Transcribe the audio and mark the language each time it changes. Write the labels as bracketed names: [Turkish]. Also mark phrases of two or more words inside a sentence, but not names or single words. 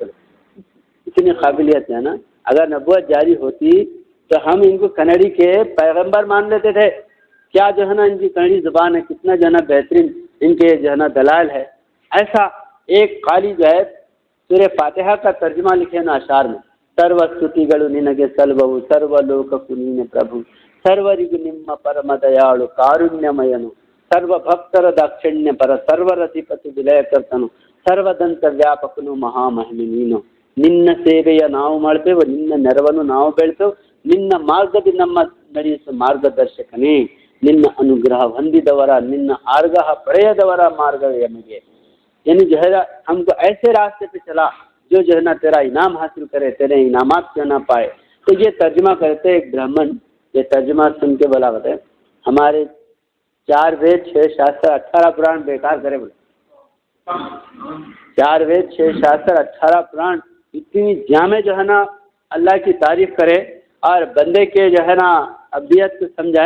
[Urdu] بولے اتنی قابلیت ہے نا. اگر نبوت جاری ہوتی تو ہم ان کو کنڑی کے پیغمبر مان لیتے تھے. کیا جو ہے نا ان کی کنڑی زبان ہے, کتنا جو ہے نا بہترین ان کے جو ہے نا دلائل ہے. ایسا ایک قاری جو ہے سورہ فاتحہ کا ترجمہ لکھے نا اشعار میں, [Kannada] ಸರ್ವ ಸ್ತುತಿಗಳು ನಿನಗೆ ಸಲ್ವವು ಸರ್ವ ಲೋಕಕ್ಕೂ ನೀನೆ ಪ್ರಭು ಸರ್ವರಿಗೂ ನಿಮ್ಮ ಪರಮ ದಯಾಳು ಕಾರುಣ್ಯಮಯನು ಸರ್ವ ಭಕ್ತರ ದಾಕ್ಷಿಣ್ಯ ಪರ ಸರ್ವರತಿಪತಿ ವಿಲಯಕರ್ತನು ಸರ್ವದಂತ ವ್ಯಾಪಕನು ಮಹಾಮಹಿಮೆ ನೀನು. ನಿನ್ನ ಸೇವೆಯ ನಾವು ಮಾಡ್ತೇವೆ, ನಿನ್ನ ನೆರವನ್ನು ನಾವು ಬೆಳೆತೇವೆ, ನಿನ್ನ ಮಾರ್ಗದಿ ನಮ್ಮ ನಡೆಯಿಸು ಮಾರ್ಗದರ್ಶಕನೇ. ನಿನ್ನ ಅನುಗ್ರಹ ಹೊಂದಿದವರ ನಿನ್ನ ಆರ್ಗಹ ಪಡೆಯದವರ ಮಾರ್ಗವೇ ನಮಗೆ. [Urdu] یعنی جو ہے ہم کو ایسے راستے پہ چلا جو ہے نا تیرا انعام حاصل کرے, تیرے انعامات سے نہ پائے. تو یہ ترجمہ کرتے ایک برہمن, یہ ترجمہ سن کے بولا بتائے ہمارے 4 وید 6 شاستر 18 پران بیکار کرے. بولے 4 وید 6 شاستر 18 پران اتنی جامع جو ہے نا اللہ کی تعریف کرے اور بندے کے جو ہے نا ابدیت کو سمجھائے.